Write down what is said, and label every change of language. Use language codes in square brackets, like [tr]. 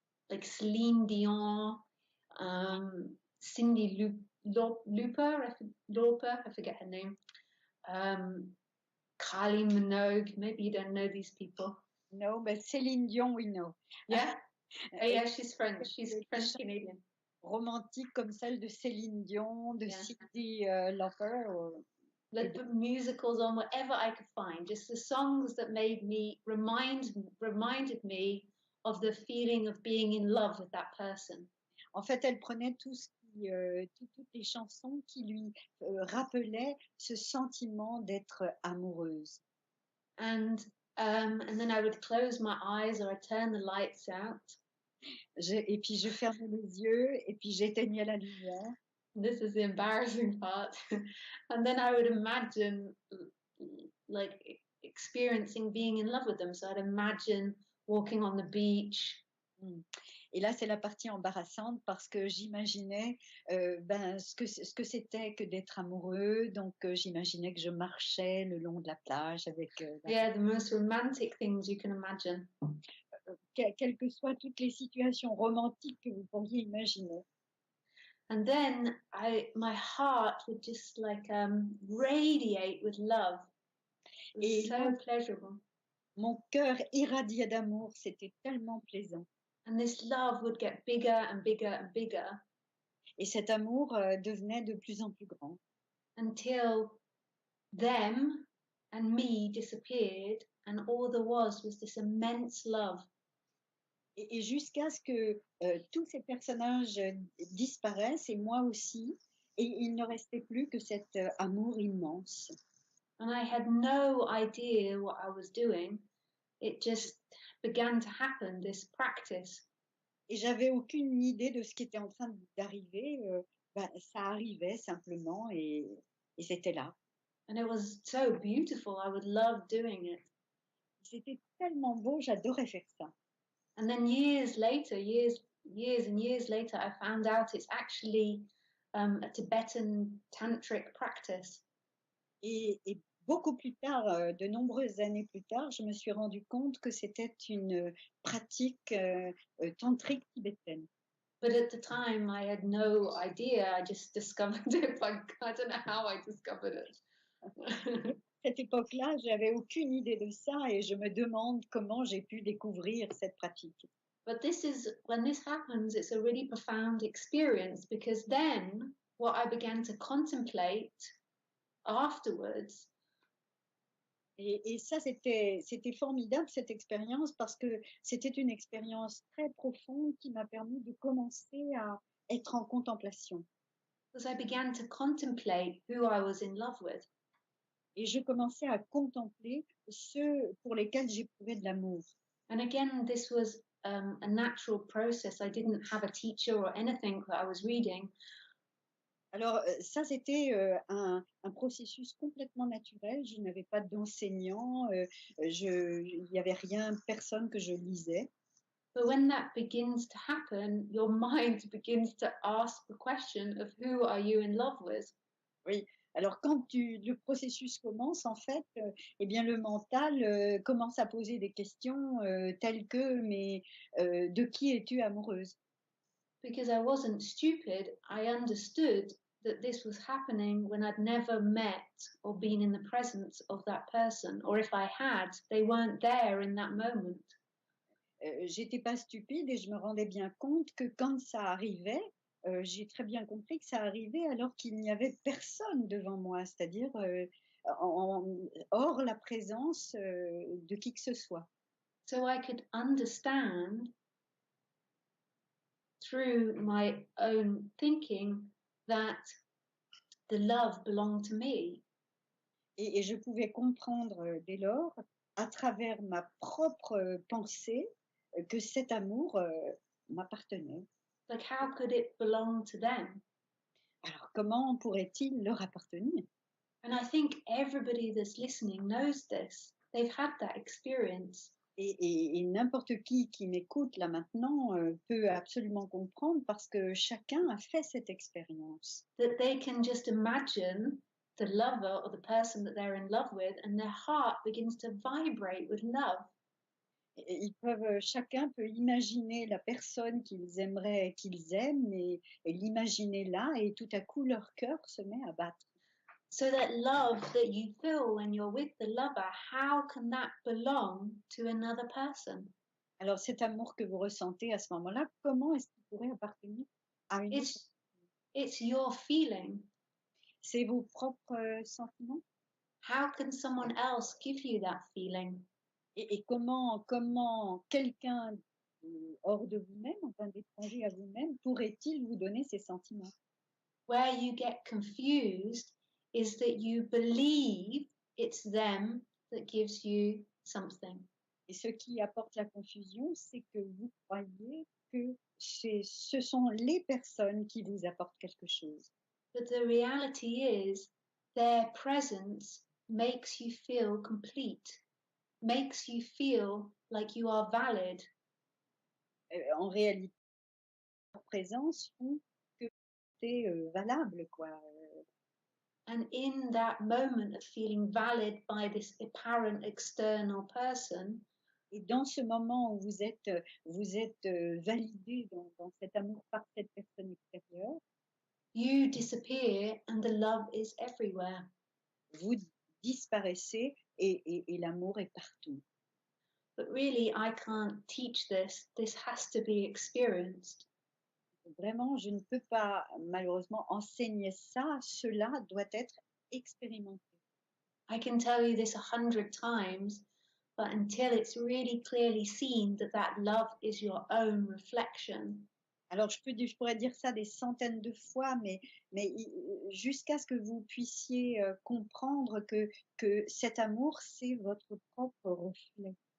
[en] Like Celine Dion, Cindy Lauper, I forget her name. Kylie Minogue, maybe you don't know these people. No, but Céline Dion, we know. Yeah? Oh, yeah, she's French. She's French-Canadian. [fr] Romantique comme celle de Céline Dion, de [en] Yeah. Cyndi Lauper. Like the musicals on whatever I could find, just the songs that made me reminded me of the feeling of being in love with that person. [fr] En fait, elle prenait toutes les chansons qui lui rappelaient ce sentiment d'être amoureuse. [en] And then I would close my eyes or I'd turn the lights out. [fr] Et puis je fermais les yeux et puis j'éteignais la lumière. [en] This is the embarrassing part. And then I would imagine like experiencing being in love with them. So I'd imagine walking on the beach. [fr] Et là, c'est la partie embarrassante parce que j'imaginais ce que c'était que d'être amoureux. Donc, j'imaginais que je marchais le long de la plage avec... [en] Yeah, the most romantic things you can imagine. [fr] Quelles que soient toutes les situations romantiques que vous pourriez imaginer. [en] And then my heart would just like radiate with love. It was so pleasurable. [fr] Mon cœur irradiait d'amour, c'était tellement plaisant. [en] And this love would get bigger and bigger and bigger. [fr] Et cet amour devenait de plus en plus grand. [en] Until them and me disappeared and all there was this immense love. [fr] Et jusqu'à ce que tous ces personnages disparaissent, et moi aussi, et il ne restait plus que cet amour immense. [en] And I had no idea what I was doing. It just began to happen, this practice. [fr] Et j'avais aucune idée de ce qui était en train d'arriver. Ça arrivait simplement et c'était là. [en] And it was so beautiful. I would love doing it. [fr] C'était tellement beau, j'adorais faire ça. [en] And then years later, years and years later, I found out it's actually a Tibetan tantric practice. [fr] Et beaucoup plus tard, de nombreuses années plus tard, je me suis rendu compte que c'était une pratique tantrique tibétaine. [en] But at the time, I had no idea. I just discovered it. I don't know how I discovered it. [fr] À cette époque-là, j'avais aucune idée de ça et je me demande comment j'ai pu découvrir cette pratique. [en] But when this happens, it's a really profound experience because then what I began to contemplate afterwards. [fr] Et ça, c'était formidable, cette expérience, parce que c'était une expérience très profonde qui m'a permis de commencer à être en contemplation. [en] Because I began to contemplate who I was in love with. [fr] Et je commençais à contempler ceux pour lesquels j'éprouvais de l'amour. [en] And again, this was a natural process. I didn't have a teacher or anything that I was reading. [fr] Alors ça, c'était un processus complètement naturel. Je n'avais pas d'enseignant, il n'y avait rien, personne que je lisais. [en] But when that begins to happen, your mind begins to ask the question of who are you in love with? [fr] Oui. Alors, quand le processus commence, en fait, eh bien, le mental commence à poser des questions telles que, mais de qui es-tu amoureuse? [en] Because I wasn't stupid, I understood that this was happening when I'd never met or been in the presence of that person, or if I had, they weren't there in that moment. [fr] J'étais pas stupide et je me rendais bien compte que quand ça arrivait, j'ai très bien compris que ça arrivait alors qu'il n'y avait personne devant moi, c'est-à-dire hors la présence de qui que ce soit. [en] So I could understand through my own thinking that the love belonged to me. [fr] Et je pouvais comprendre dès lors, à travers ma propre pensée, que cet amour m'appartenait. [en] Like, how could it belong to them? [fr] Alors, comment pourrait-il leur appartenir? [en] And I think everybody that's listening knows this. They've had that experience. [fr] Et n'importe qui m'écoute là maintenant peut absolument comprendre parce que chacun a fait cette expérience. [en] That they can just imagine the lover or the person that they're in love with and their heart begins to vibrate with love. [fr] Et ils peuvent, chacun peut imaginer la personne qu'ils aimeraient qu'ils aiment et l'imaginer là et tout à coup leur cœur se met à battre. [en] So that love that you feel when you're with the lover, how can that belong to another person? [fr] Alors cet amour que vous ressentez à ce moment-là, comment est-ce qu'il pourrait appartenir à une autre? [en] It's your feeling. [fr] C'est vos propres, sentiments? [en] How can someone else give you that feeling? [fr] Et comment quelqu'un, hors de vous-même, enfin d'étranger à vous-même, pourrait-il vous donner ces sentiments? [en] Where you get confused is that you believe it's them that gives you something. [fr] Et ce qui apporte la confusion, c'est que vous croyez que ce sont les personnes qui vous apportent quelque chose. [en] But the reality is their presence makes you feel complete, makes you feel like you are valid. [fr] En réalité, leur présence font que c'est, valable, quoi. [en] And in that moment of feeling valid by this apparent external person, [fr] Et dans ce moment où vous êtes validé dans cet amour par cette personne extérieure, [en] you disappear and the love is everywhere. [fr] vous disparaissez et l'amour est partout. [en] But really, I can't teach this. This has to be experienced. [fr] Vraiment, je ne peux pas malheureusement enseigner ça. Cela doit être expérimenté. [en] I can tell you this 100 times, but until it's really clearly seen that that love is your own reflection, [fr] Alors, je pourrais dire ça des centaines de fois, mais jusqu'à ce que vous puissiez comprendre que cet amour, c'est votre propre reflet.